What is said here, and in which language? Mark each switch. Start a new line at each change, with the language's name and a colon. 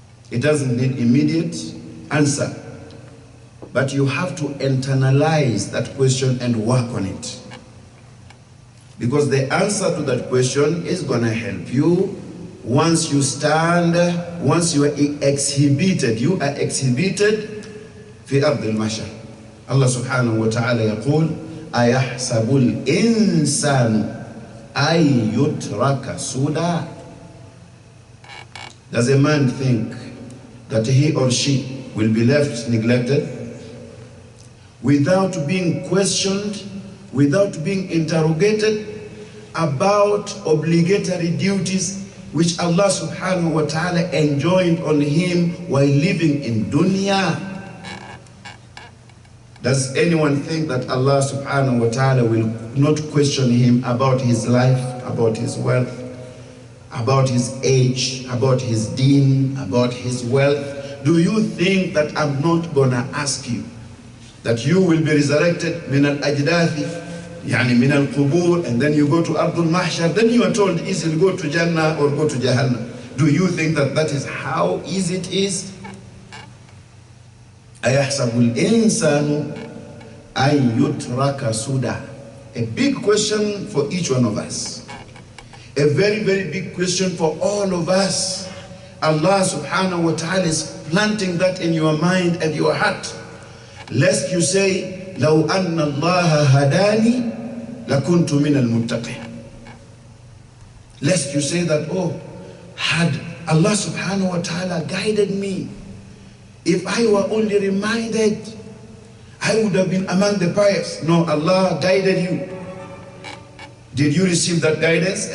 English: It doesn't need immediate answer. But you have to internalize that question and work on it. Because the answer to that question is going to help you once you stand, once you are exhibited. You are exhibited
Arabic: في أرض المحشر. Allah subhanahu wa ta'ala يقول أيحسب الإنسان أن يترك سدى.
English: Does a man think that he or she will be left neglected without being questioned, without being interrogated about obligatory duties which Allah subhanahu wa ta'ala enjoined on him while living in dunya? Does anyone think that Allah subhanahu wa ta'ala will not question him about his life, about his wealth, about his age, about his deen, about his wealth? Do you think that I'm not gonna ask you that you will be resurrected
Arabic: min al-ajdathi, yani min al-qubur,
English: and then you go to Ardhul Mahshar, then you are told easily go to Jannah or go to Jahannam? Do you think that that is how easy it is?
Arabic: أَيَحْسَبُ الْإِنسَانُ أَن يُتْرَكَ سُدًى.
English: A big question for each one of us. A very, very big question for all of us. Allah subhanahu wa ta'ala is planting that in your mind and your heart. Lest you say,
Arabic: لو أن الله هداني لكنت من المتقين.
English: Lest you say that, oh, had Allah subhanahu wa ta'ala guided me, if I were only reminded, I would have been among the pious. No, Allah guided you. Did you receive that guidance?